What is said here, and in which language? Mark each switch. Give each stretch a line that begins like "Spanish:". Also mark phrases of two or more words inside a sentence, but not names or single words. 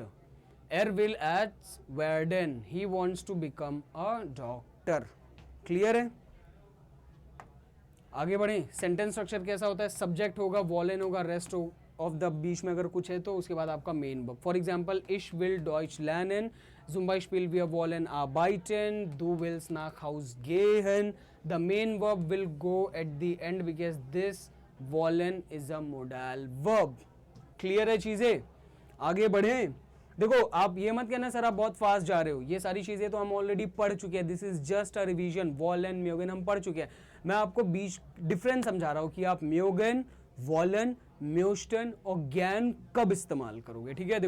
German: er will Arzt werden,
English: he wants to become a doctor.
Hindi: क्लियर है। आगे बढ़े।
English: sentence structure
Hindi: कैसा होता है, सब्जेक्ट होगा, वॉलन होगा,
English: rest of the
Hindi: बीच में अगर कुछ है तो उसके बाद आपका
English: main verb. for example
German: ich will Deutsch lernen, zum Beispiel wir wollen arbeiten, du willst nach Haus gehen.
English: The main verb will go at the end because this wollen is a modal verb.
Hindi: क्लियर है चीजें। आगे बढ़े। देखो आप ये मत कहना सर आप बहुत फास्ट जा रहे हो, ये सारी चीजें तो हम ऑलरेडी पढ़ चुके हैं,
English: this is just a revision.
German: wollen mögen
Hindi: हम पढ़ चुके हैं, मैं आपको बीच डिफरेंस समझा रहा हूँ कि आप
German: mögen, wollen, möchten
Hindi: और ज्ञान कब इस्तेमाल करोगे, ठीक है।